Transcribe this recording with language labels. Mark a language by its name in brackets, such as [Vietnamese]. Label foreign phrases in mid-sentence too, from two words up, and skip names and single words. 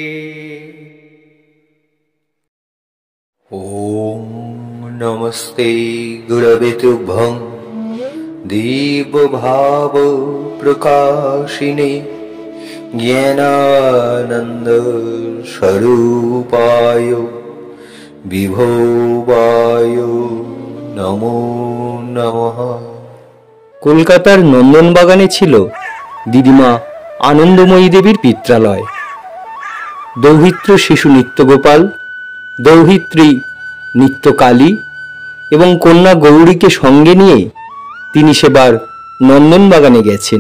[Sanskrit] ओम नमस्ते गुरवे तुभ्यं दिव्यभाव प्रकाशिने ज्ञानानंद स्वरूपाय विभवाय नमो नमः। [Bangla] কলকাতার নন্দনবাগানে ছিল দিদিমা আনন্দময়ী দেবীর পিত্রালয়। দৌহিত্র শিশু নিত্যগোপাল, দৌহিত্রী নিত্যকালী এবং কন্যা গৌরীকে সঙ্গে নিয়ে তিনি সেবার নন্দনবাগানে গেছেন।